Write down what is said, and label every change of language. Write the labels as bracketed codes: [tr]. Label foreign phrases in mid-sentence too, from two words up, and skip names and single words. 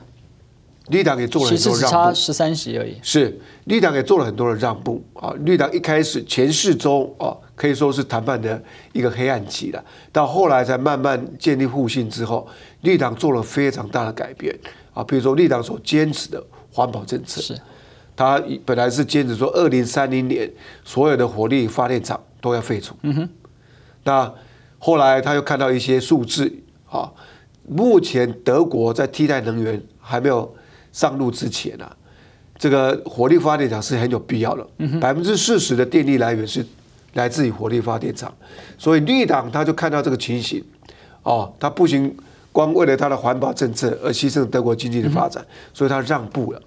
[zh] 綠黨也做了很多讓步，其實只差13席而已。是，綠黨也做了很多的讓步啊。綠黨一開始前4週啊，可以說是談判的一個黑暗期了，到後來才慢慢建立互信之後，綠黨做了非常大的改變啊。比如說綠黨所堅持的環保政策， 他本来是坚持说2030年所有的火力发电厂都要废除。那后来他又看到一些数字啊，目前德国在替代能源还没有上路之前啊，这个火力发电厂是很有必要的。40%的电力来源是来自于火力发电厂，所以绿党他就看到这个情形，哦，他不行，光为了他的环保政策而牺牲德国经济的发展，所以他让步了。